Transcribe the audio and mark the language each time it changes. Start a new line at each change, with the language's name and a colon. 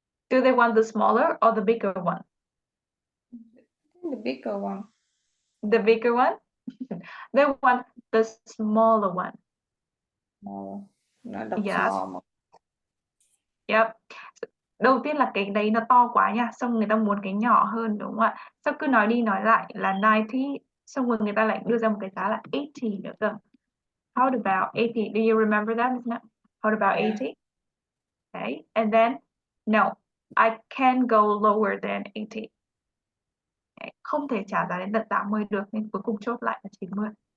English: Do they want the smaller or the bigger one? The bigger one. The bigger one? They want the smaller one.
Vietnamese: No, nó đọc
English: Yes.
Vietnamese: small mà.
English: Yep.
Vietnamese: Đầu tiên là cái đấy nó to quá nha, xong người ta muốn cái nhỏ hơn đúng không ạ? Xong cứ nói đi nói lại là 90, xong rồi người ta lại đưa ra một cái giá là 80 nữa cơ.
English: How about 80? Do you remember that? How about Yeah. 80? Okay, and then no, I can go lower than 80. Okay.
Vietnamese: Không thể trả giá đến tận 80 được nên cuối cùng chốt lại là 90.